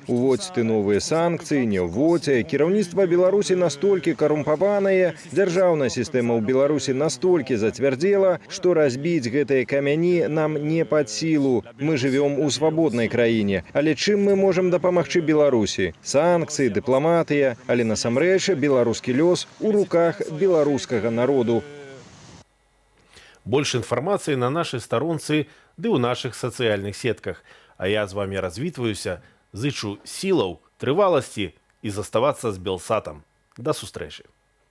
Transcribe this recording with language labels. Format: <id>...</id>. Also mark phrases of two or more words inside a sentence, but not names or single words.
<be>Уводзьце новыя санкцыі, не ўводзьце. Кіраўніцтва Беларусі настолькі карумпаванае, дзяржаўная сістэма ў Беларусі настолькі зацвярдзела, што разбіць гэтыя камяні нам не пад сілу.</be> <ru>Мы живем</ru> <be>у свабоднай краіне. Але чым мы можам дапамагчы Беларусі? Санкцыі, дыпламатыя, але насамрэч беларускі лёс у руках беларускага народу.</be> <ru>Больше информации на нашей сторонце, да и у наших социальных сетках. А я с вами</ru> <be>развітваюся, зычу силаў, трываласці</be> <ru>и заставаться с Белсатом.</ru> <be>До сустрэчы.</be>